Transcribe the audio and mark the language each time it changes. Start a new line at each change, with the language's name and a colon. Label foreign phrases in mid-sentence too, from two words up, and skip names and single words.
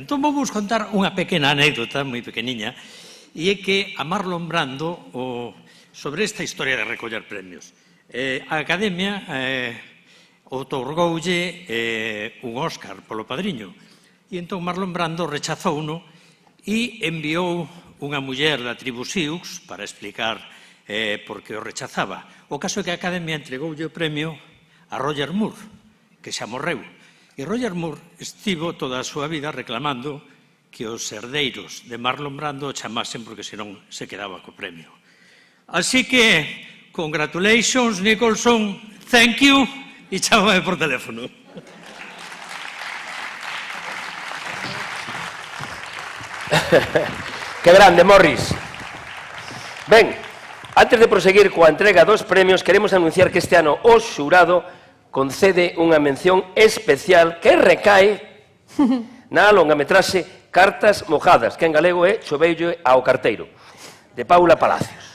Galician: Entón vou vos contar unha pequena anécdota, moi pequeniña, e é que a Marlon Brando, sobre esta historia de recoller premios, a Academia outorgoulle un Óscar polo Padriño, e entón Marlon Brando rechazouno e enviou unha muller da tribu Sioux para explicar por que o rechazaba. O caso é que a Academia entregoulle o premio a Roger Moore, que xa morreu. E Roger Moore estivo toda a súa vida reclamando que os herdeiros de Marlon Brando o chamasen porque senón se quedaba co premio. Así que,
English: congratulations, Nicholson, thank you,
Galician: e chámame por teléfono. Que grande, Morris. Ben, antes de proseguir coa entrega dos premios, queremos anunciar que este ano o xurado concede unha mención especial que recae na longametraxe Cartas mojadas, que en galego é Choveille ao carteiro, de Paula Palacios.